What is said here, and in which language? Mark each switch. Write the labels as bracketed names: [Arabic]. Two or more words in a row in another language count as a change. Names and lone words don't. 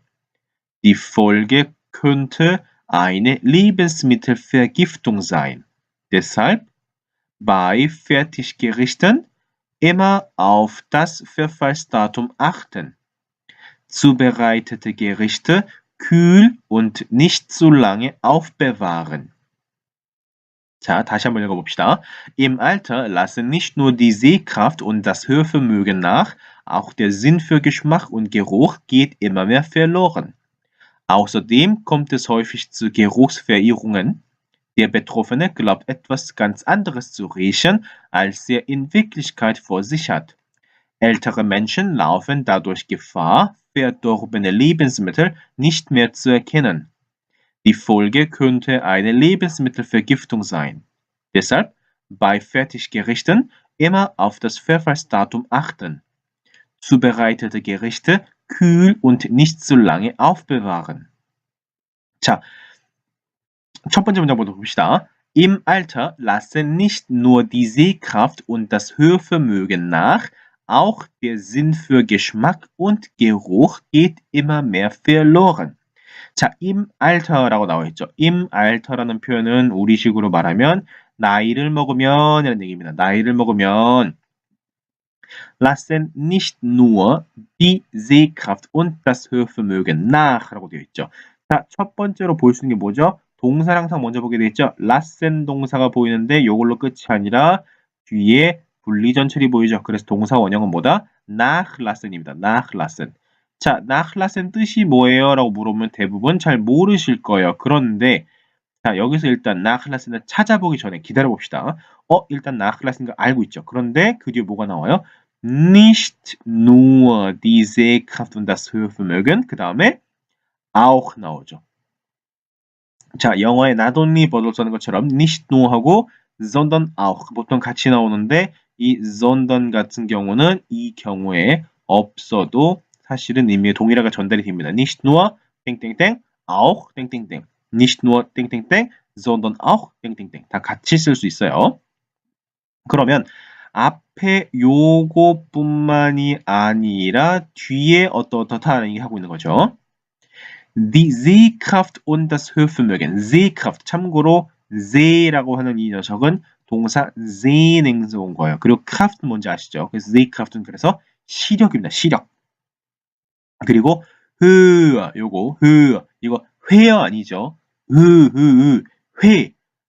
[German] Die Folge könnte eine Lebensmittelvergiftung sein. Deshalb bei Fertiggerichten immer auf das Verfallsdatum achten. Zubereitete Gerichte kühl und nicht zu lange aufbewahren. [Korean] 자, 다시 한번 읽어봅시다. [German] Im Alter lassen nicht nur die Sehkraft und das Hörvermögen nach, auch der Sinn für Geschmack und Geruch geht immer mehr verloren. Außerdem kommt es häufig zu Geruchsverirrungen. Der Betroffene glaubt etwas ganz anderes zu riechen, als er in Wirklichkeit vor sich hat. Ältere Menschen laufen dadurch Gefahr, verdorbene Lebensmittel nicht mehr zu erkennen. Die Folge könnte eine Lebensmittelvergiftung sein. Deshalb bei Fertiggerichten immer auf das Verfallsdatum achten. Zubereitete Gerichte kühl und nicht zu lange aufbewahren. [Korean] 자, 첫 번째 문장 먼저 봅시다. [German] Im Alter lassen nicht nur die Sehkraft und das Hörvermögen nach, auch der Sinn für Geschmack und Geruch geht immer mehr verloren. [Korean] 자, [German] im Alter [Korean] 라고 나와 있죠. [German] im Alter [Korean] 라는 표현은 우리식으로 말하면 나이를 먹으면 이라는 얘기입니다. 나이를 먹으면 [German] lassen nicht nur die Sehkraft und das Hörvermögen nach [Korean] 라고 되어 있죠. 자, 첫 번째로 볼 수 있는 게 뭐죠? 동사를 항상 먼저 보게 되어 있죠. lassen 동사가 보이는데 이걸로 끝이 아니라 뒤에 분리전철이 보이죠. 그래서 동사 원형은 뭐다? nachlassen입니다. nachlassen. 자, nachlassen 뜻이 뭐예요? 라고 물어보면 대부분 잘 모르실 거예요. 그런데 자, 여기서 일단 nachlassen을 찾아보기 전에 기다려봅시다. 일단 nachlassen인 거 알고 있죠. 그런데 그 뒤에 뭐가 나와요? [German] Nicht nur die Sehkraft und das Hörvermögen. [Korean] 그 다음에 auch 나오죠. 자, 영어에 [English] not only but [Korean] 을 쓰는 것처럼 [German] nicht nur [Korean] 하고 [German] sondern auch [Korean] 보통 같이 나오는데 이 sondern 같은 경우는 이 경우에 없어도 사실은 의미의 동일하게 전달이 됩니다. [German] nicht nur [Korean] 땡땡땡 auch 땡땡땡 [German] nicht nur [Korean] 땡땡땡 [German] sondern auch [Korean] 땡땡땡 다 같이 쓸 수 있어요. 그러면 앞에 요거뿐만이 아니라 뒤에 어떠하다는 얘기 하고 있는 거죠. [German] Die Sehkraft und das Hörvermögen. Sehkraft. [Korean] 참고로 Seh라고 하는 이 녀석은 동사 Sehning에서 온 거예요. 그리고 Kraft는 뭔지 아시죠? 그래서 Sehkraft는 그래서 시력입니다. 시력. 그리고 요거 이거 회어 아니죠? 회.